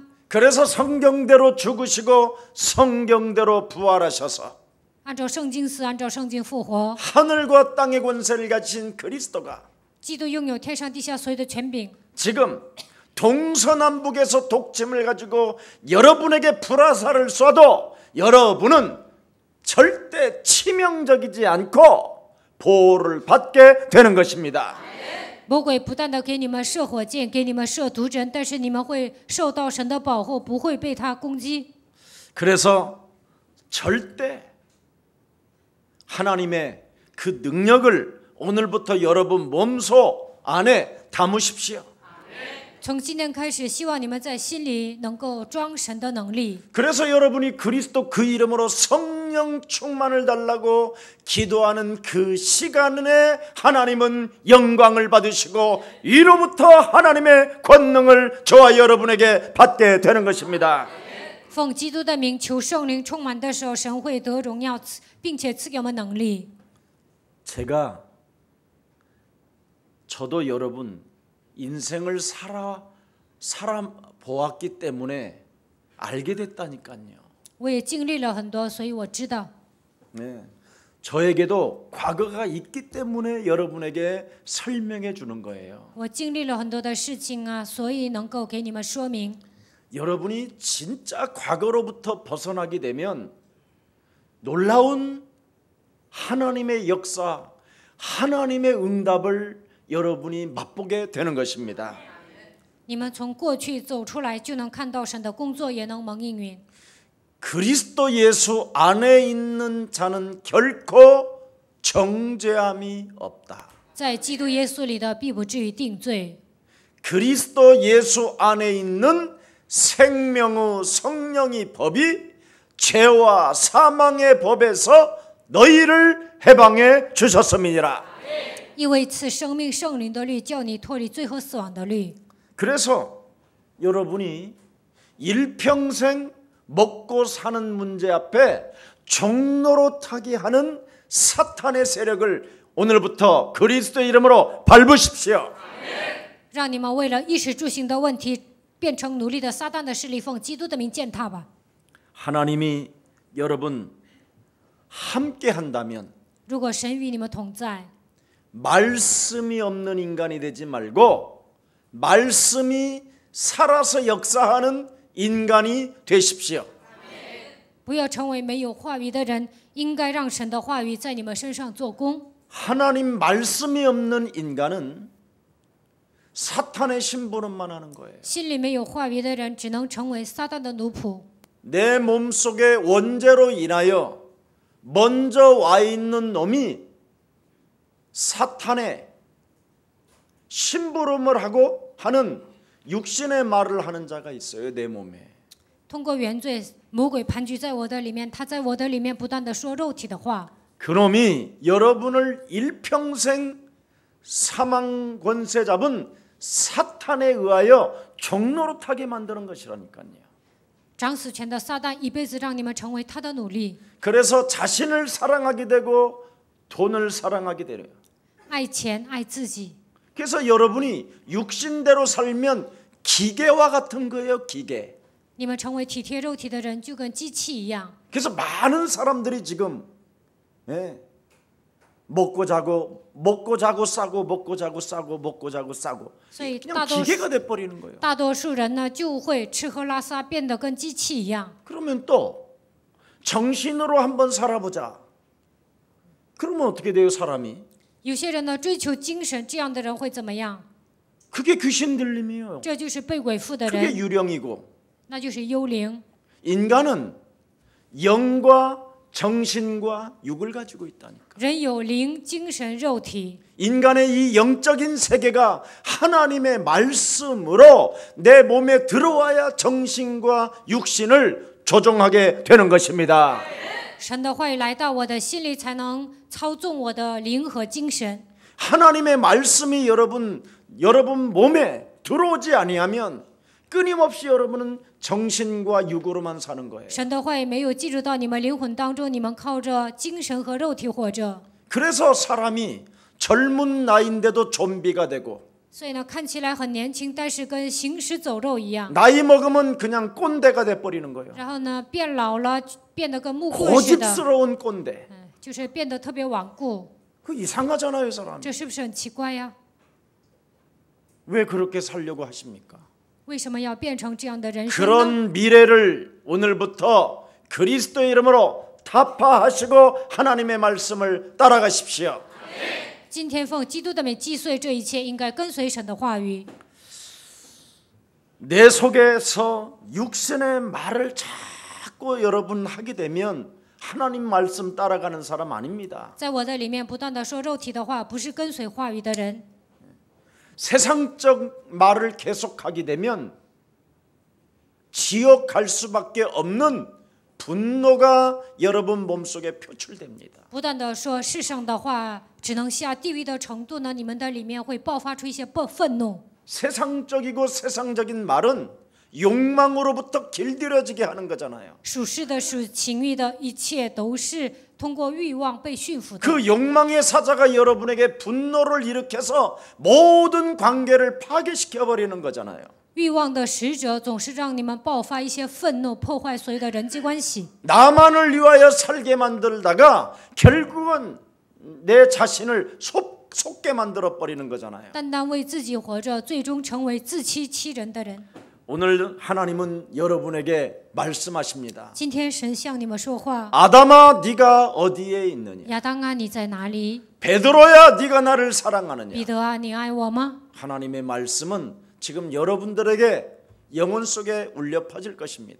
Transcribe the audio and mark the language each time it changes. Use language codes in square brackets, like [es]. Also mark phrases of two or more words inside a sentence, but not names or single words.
[ko] 그래서 성경대로 죽으시고 성경대로 부활하셔서 [zh] 按照圣经死，按照圣经复活。 [ko] 하늘과 땅의 권세를 가진 그리스도가 [zh] 基督拥有天上地下所有的权柄。 [ko] 지금 동서남북에서 독침을 가지고 여러분에게 불화살을 쏴도 여러분은 절대 치명적이지 않고 보호를 받게 되는 것입니다. [zh] 魔鬼不断的给你们射火箭，给你们射毒针，但是你们会受到神的保护，不会被他攻击。 [ko] 그래서 절대 하나님의 그 능력을 오늘부터 여러분 몸소 안에 담으십시오. [zh] 从今天开始，希望你们在心里能够装神的能力。 [ko] 그래서 여러분이 그리스도 그 이름으로 성령 충만을 달라고 기도하는 그 시간에 하나님은 영광을 받으시고 이로부터 하나님의 권능을 저와 여러분에게 받게 되는 것입니다. [zh] 奉基督的名求圣灵充满的时候，神会得荣耀，并且赐给我们能力。 [ko] 저도 여러분 인생을 살아 보았기 때문에 알게 됐다니까요. [zh] 我也经历了很多，所以我知道。 [ko] 네, 저에게도 과거가 있기 때문에 여러분에게 설명해 주는 거예요. [zh] 我经历了很多的事情啊，所以能够给你们说明。 [ko] 여러분이 진짜 과거로부터 벗어나게 되면 놀라운 하나님의 역사, 하나님의 응답을 여러분이 맛보게 되는 것입니다. [zh] 你们从过去走出来，就能看到神的工作，也能蒙应允。 [ko] 그리스도 예수 안에 있는 자는 결코 정죄함이 없다. [zh] 在基督耶稣里的必不至于定罪。 [ko] 그리스도 예수 안에 있는 생명의 성령의 법이 죄와 사망의 법에서 너희를 해방해 주셨음이니라. [zh] 因为赐生命圣灵的律叫你脱离最后死亡的律。 [ko] 그래서 여러분이 일평생 먹고 사는 문제 앞에 종노릇하게 하는 사탄의 세력을 오늘부터 그리스도의 이름으로 밟으십시오. [zh] 让你们为了衣食住行的问题变成奴隶的撒旦的势力，奉基督的名践踏吧。 [ko] 하나님이 여러분 함께 한다면 [zh] 如果神与你们同在， [ko] 말씀이 없는 인간이 되지 말고 말씀이 살아서 역사하는 인간이 되십시오. [zh] 不要成为没有话语的人，应该让神的话语在你们身上做工。 [ko] 하나님 말씀이 없는 인간은 사탄의 심부름만 하는 거예요. [zh] 心里没有话语的人，只能成为撒旦的奴仆。 [ko] 내 몸속에 원죄로 인하여 먼저 와 있는 놈이 사탄의 심부름을 하고 하는 육신의 말을 하는 자가 있어요. 내 몸에. [zh] 通过原罪，魔鬼盘踞在我的里面，他在我的里面不断的说肉体的话。 [ko] 그놈이 여러분을 일평생 사망 권세 잡은 사탄에 의하여 종노릇하게 만드는 것이라니까요. [zh] 掌死权的撒旦一辈子让你们成为他的奴隶， [ko] 그래서 자신을 사랑하게 되고 돈을 사랑하게 돼요. [zh] 爱钱爱自己。 [ko] 그래서 여러분이 육신대로 살면 기계와 같은 거예요. 기계. [zh] 你们成为体贴肉体的人，就跟机器一样。 [ko] 그래서 많은 사람들이 지금 먹고 자고 싸고 먹고 자고 싸고 먹고 자고 싸고 그냥 기계가 돼 버리는 거예요. [zh] 大多数人呢就会吃喝拉撒，变得跟机器一样。 [ko] 그러면 또 정신으로 한번 살아보자. 그러면 어떻게 돼요, 사람이? [zh] 有些人呢追求精神，这样的人会怎么样？ [ko] 그게 귀신 들림이에요. [zh] 这就是被鬼附的 [ko] 그게 [zh] 人， [ko] 유령이고 [zh] 那就是幽灵。 [ko] 인간은 영과 정신과 육을 가지고 있다니까. [zh] 人有灵、精神、肉体。 [ko] 인간의 이 영적인 세계가 하나님의 말씀으로 내 몸에 들어와야 정신과 육신을 조종하게 되는 것입니다. [zh] 神的话语来到我的心里，才能操纵我的灵和精神。 [ko] 하나님의 말씀이 여러분 몸에 들어오지 아니하면 끊임없이 여러분은 정신과 육으로만 사는 거예요. [zh] 神的话语没有进入到你们灵魂当中，你们靠着精神和肉体活着。 [ko] 그래서 사람이 젊은 나이인데도 좀비가 되고 [zh] 所以呢，看起来很年轻，但是跟行尸走肉一样。 [ko] 나이 먹으면 그냥 꼰대가 돼 버리는 거예요. [zh] 然后呢，变老了，变得跟木棍似的， [ko] 고집스러운 꼰대. [zh] 就是变得特别顽固。 [ko] 그 이상하잖아요, 사람. [zh] 这是不是很奇怪呀？ [ko] 왜 그렇게 살려고 하십니까? [zh] 为什么要变成这样的人生呢？ [ko] 그런 미래를 오늘부터 그리스도의 이름으로 타파하시고 하나님의 말씀을 따라가십시오. [zh] 今天奉基督的名击碎这一切，应该跟随神的话语。 [ko] 내 속에서 육신의 말을 자꾸 여러분 하게 되면 하나님 말씀 따라가는 사람 아닙니다. [zh] 在我的里面不断的说肉体的话，不是跟随话语的人。 [ko] 세상적 말을 계속하게 되면 지옥 갈 수밖에 없는 분노가 여러분 몸속에 표출됩니다. [zh] 不断的说世上的话，只能下地狱的程度呢，你们的里面会爆发出一些愤怒。 [ko] 세상적이고 세상적인 말은 욕망으로부터 길들여지게 하는 거잖아요. [zh] 属世的、属情欲的，一切都是通过欲望被驯服的。 [ko] 그 욕망의 사자가 여러분에게 분노를 일으켜서 모든 관계를 파괴시켜 버리는 거잖아요. [zh] 欲望的使者总是让你们爆发一些愤怒，破坏所有的人际关系。 [ko] 나만을 위하여 살게 만들다가 결국은 내 자신을 속게 만들어 버리는 거잖아요. [zh] 单单为自己活着，最终成为自欺欺人的人。 [ko] 오늘 하나님은 여러분에게 말씀하십니다. [zh] 今天神向你们说话， [ko] 아담아 네가 어디에 있느냐? [zh] 亚当啊，你在哪里？ [ko] 베드로야 네가 나를 사랑하느냐? [zh] 彼得啊，你爱我吗？ [ko] 하나님의 말씀은 지금 여러분들에게 영혼 속에 울려 퍼질 것입니다.